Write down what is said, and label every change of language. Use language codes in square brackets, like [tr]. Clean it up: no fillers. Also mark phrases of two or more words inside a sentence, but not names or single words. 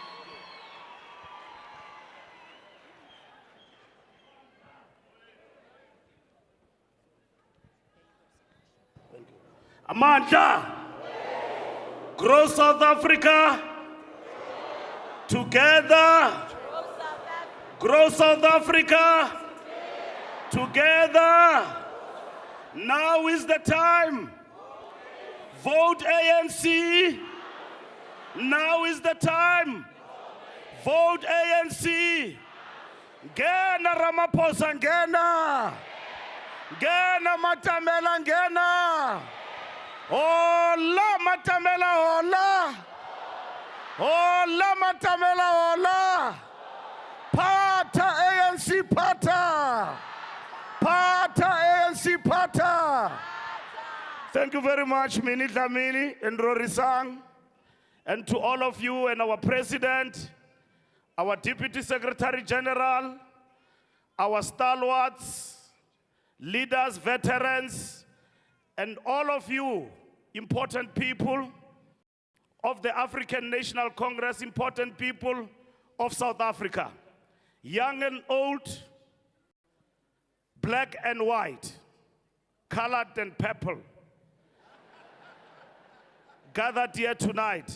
[en] Amandla, grow South Africa, together, grow South Africa, together. Now is the time. Vote ANC. Now is the time. Vote ANC. [zu] Ngena Ramaphosa, ngena. Ngena Matamela, ngena. Hola Matamela, hola. Hola Matamela, hola. Pata ANC, pata. Pata ANC, pata. [en] Thank you very much, Minnie Dlamini and Rory Sang, and to all of you and our President, our Deputy Secretary General, our stalwarts, leaders, veterans, and all of you, important people of the African National Congress, important people of South Africa, young and old, black and white, colored and purple, gathered here tonight.